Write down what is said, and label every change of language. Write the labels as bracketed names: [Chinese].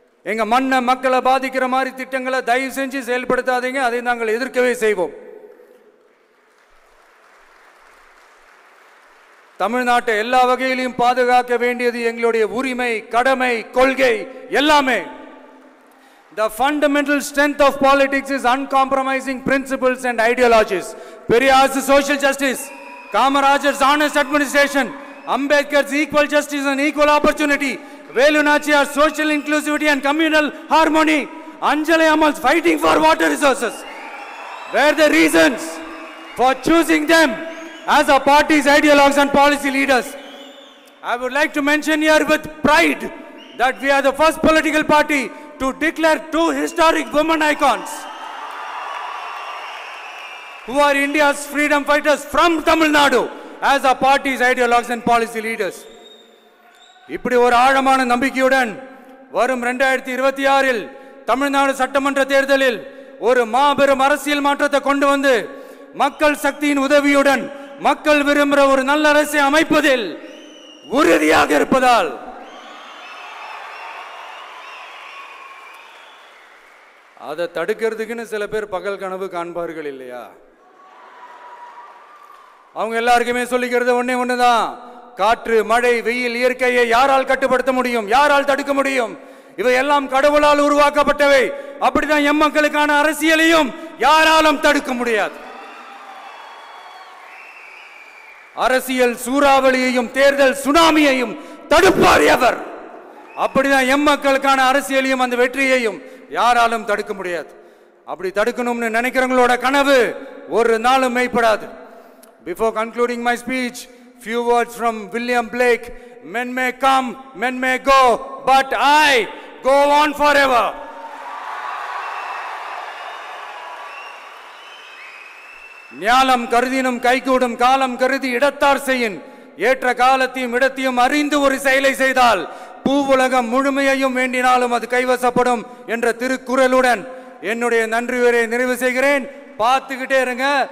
[Tamil] எங்க மண்ணை மக்களை பாதிக்கிற மாதிரி திட்டங்களை தயவு செஞ்சு செயல்படுத்தாதீங்க, அதை நாங்கள் எதிர்க்கவே செய்வோம். தமிழ்நாட்டை எல்லா வகையிலும் பாதுகாக்க வேண்டியது எங்களுடைய உரிமை, கடமை, கொள்கை எல்லாமே. [English] The fundamental strength of politics is uncompromising principles and ideologies. Periyar's social justice, Kamarajar's honest administration, Ambedkar's equal justice and equal opportunity, Velu Nachiyar's social inclusivity and communal harmony, Anjali Ammal's fighting for water resources were the reasons for choosing them as our party's ideologues and policy leaders. I would like to mention here with pride that we are the first political party to declare 2 historic women icons who are India's freedom fighters from Tamil Nadu as our party's ideologues and policy leaders. [Tamil] இப்படி ஒரு ஆழமான நம்பிக்கையுடன் வரும் 2026இல் தமிழ்நாடு சட்டமன்ற தேர்தலில் ஒரு மாபெரும் அரசியல் மாற்றத்தை கொண்டு வந்து மக்கள் சக்தியின் உதவியுடன் மக்கள் விரும்புகிற ஒரு நல்ல அரசை அமைப்பதில் உறுதியாக இருப்பதால் அதை தடுக்கிறதுக்குன்னு சில பேர் பகல் கனவு காண்பார்கள் இல்லையா? அவங்க எல்லாருக்குமே சொல்லிக்கிறது ஒண்ணுதான், காற்று, மழை, வெயில், இயற்கையை யாரால் கட்டுப்படுத்த முடியும்? யாரால் தடுக்க முடியும்? இவை எல்லாம் கடவுளால் உருவாக்கப்பட்டவை. அப்படிதான் எம் மக்களுக்கான அரசியலையும் யாராலும் தடுக்க முடியாது. அரசியல் சூறாவளியையும் தேர்தல் சுனாமியையும் தடுப்பார் எவர். அப்படிதான் எம் மக்களுக்கான அரசியலையும் அந்த வெற்றியையும் யாராலும் தடுக்க முடியாது. அப்படி தடுக்கணும்னு நினைக்கிறவங்களோட கனவு ஒரு நாளும் மெய்ப்படாது. [English] Before concluding my speech, few words from William Blake. Men may come, men may go, but I go on forever. [Tamil] ஞானம் கருதினும் கைகூடும் காலம் கருதி இடத்தார் செய்யின் ஏற்ற காலத்தையும் இடத்தையும் அறிந்து ஒரு செயலை செய்தால் பூவுலகம் முழுமையையும் வேண்டினாலும் அது கைவசப்படும் என்ற திருக்குறளுடன் என்னுடைய நன்றி உரையை நிறைவு செய்கிறேன். பார்த்துக்கிட்டே இருங்க.